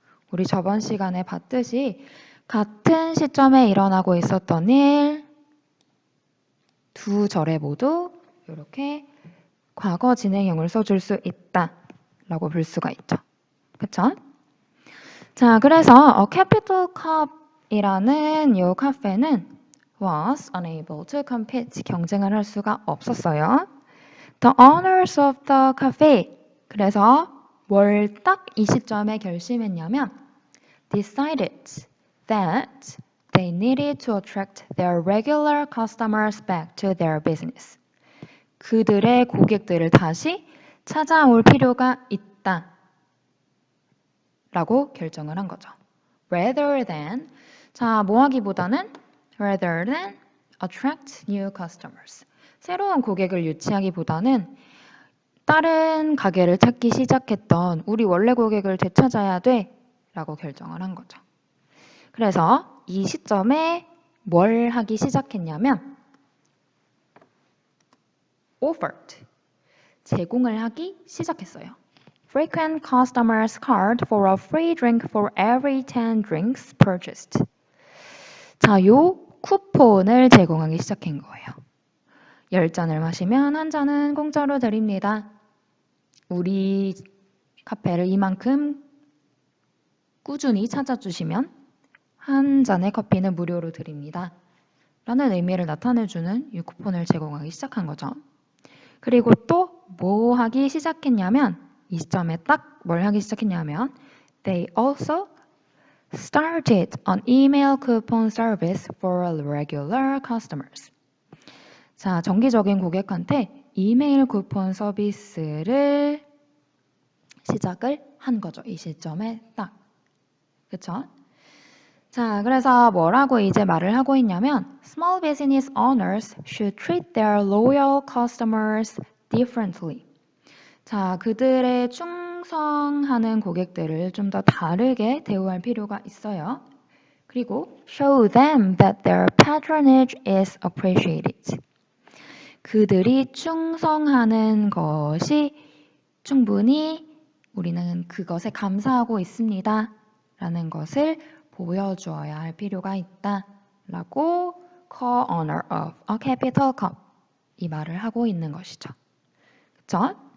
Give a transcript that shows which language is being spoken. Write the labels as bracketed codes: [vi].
[ko] 우리 저번 시간에 봤듯이 같은 시점에 일어나고 있었던 일 두 절에 모두 이렇게 과거 진행형을 써줄 수 있다라고 볼 수가 있죠. 그쵸? 자, 그래서 Capital Cup이라는 이 카페는 [en] was unable to compete, [ko] 경쟁을 할 수가 없었어요. [en] The owners of the cafe, [ko] 그래서 뭘 딱 이 시점에 결심했냐면 [en] decided that They needed to attract their regular customers back to their business. [ko] 그들의 고객들을 다시 찾아올 필요가 있다. 라고 결정을 한 거죠. [en] Rather than, [ko] 자, 뭐 하기보다는 [en] rather than attract new customers. [ko] 새로운 고객을 유치하기보다는 다른 가게를 찾기 시작했던 우리 원래 고객을 되찾아야 돼 라고 결정을 한 거죠. 그래서 이 시점에 뭘 하기 시작했냐면 offered, 제공을 하기 시작했어요. [en] Frequent customers card for a free drink for every 10 drinks purchased. [ko] 자, 요 쿠폰을 제공하기 시작한 거예요. 10잔을 마시면 한 잔은 공짜로 드립니다. 우리 카페를 이만큼 꾸준히 찾아주시면 한 잔의 커피는 무료로 드립니다. 라는 의미를 나타내주는 이 쿠폰을 제공하기 시작한 거죠. 그리고 또 뭐 하기 시작했냐면 이 시점에 딱 뭘 하기 시작했냐면 [en] They also started an email coupon service for regular customers. [ko] 자, 정기적인 고객한테 이메일 쿠폰 서비스를 시작을 한 거죠. 이 시점에 딱. 그쵸? 자, 그래서 뭐라고 이제 말을 하고 있냐면 [en] Small business owners should treat their loyal customers differently. [ko] 자, 그들의 충성하는 고객들을 좀 더 다르게 대우할 필요가 있어요. 그리고 [en] show them that their patronage is appreciated. [ko] 그들이 충성하는 것이 충분히 우리는 그것에 감사하고 있습니다. 라는 것을 보여주어야 할 필요가 있다. 라고 [en] co-owner of a capital cup [ko] 이 말을 하고 있는 것이죠. 그쵸?